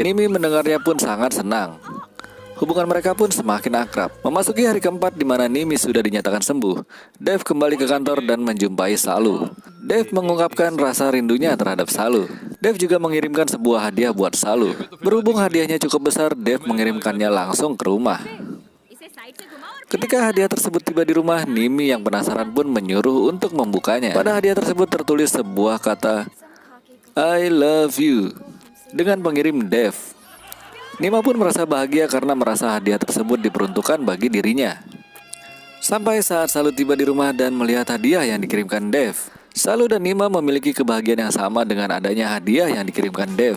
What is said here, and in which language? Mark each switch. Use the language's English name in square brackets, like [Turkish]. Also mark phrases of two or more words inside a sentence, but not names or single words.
[Indonesian] Nimi mendengarnya pun sangat senang. Hubungan mereka pun semakin akrab. Memasuki hari keempat di mana Nimi sudah dinyatakan sembuh, Dev kembali ke kantor dan menjumpai Salu. Dev mengungkapkan rasa rindunya terhadap Salu. Dev juga mengirimkan sebuah hadiah buat Salu. Berhubung hadiahnya cukup besar, Dev mengirimkannya langsung ke rumah. [Hindi] इसे साइड से घुमाओ और [Indonesian] Ketika hadiah tersebut tiba di rumah, Nimi yang penasaran pun menyuruh untuk membukanya. Pada hadiah tersebut tertulis sebuah kata, [English] I love you, [Indonesian] dengan pengirim Dev. Nima pun merasa bahagia karena merasa hadiah tersebut diperuntukkan bagi dirinya. Sampai saat Salu tiba di rumah dan melihat hadiah yang dikirimkan Dev, Salu dan Nima memiliki kebahagiaan yang sama dengan adanya hadiah yang dikirimkan Dev.